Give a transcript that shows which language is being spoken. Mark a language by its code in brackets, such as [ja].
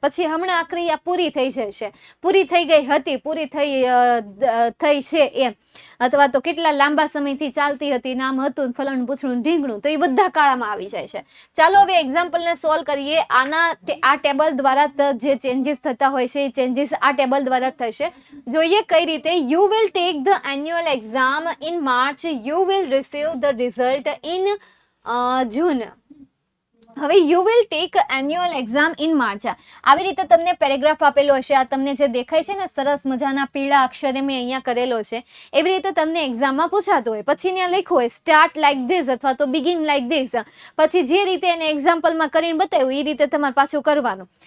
[gu] પછી હમણાં આ ક્રિયા પૂરી થઈ જશે, પૂરી થઈ ગઈ હતી, પૂરી થઈ છે એમ, અથવા તો કેટલા લાંબા સમયથી ચાલતી હતી, નામ હતું ફલણ પૂછડું ઢીંગણું, તો એ બધા કાળામાં આવી જાય છે. ચાલો હવે એક્ઝામ્પલને સોલ્વ કરીએ. આ ટેબલ દ્વારા જે ચેન્જીસ થતા હોય છે એ ચેન્જીસ આ ટેબલ દ્વારા થશે. જોઈએ કઈ રીતે. [en] You will take the annual exam in March, you will receive the result in June. [gu] હવે [en] You will take annual exam in March. [gu] આવી રીતે તમને પેરેગ્રાફ આપેલો હશે. આ તમને જે દેખાય છે ને સરસ મજાના પીળા અક્ષરે મેં અહીંયા કરેલો છે, એવી રીતે તમને એક્ઝામમાં પૂછાતું હોય. પછી ત્યાં લખ્યું હોય [en] start like this [gu] અથવા તો [en] Begin like this. [gu] પછી જે રીતે એને એક્ઝામ્પલમાં કરીને બતાવ્યું એ રીતે તમારે પાછું કરવાનું.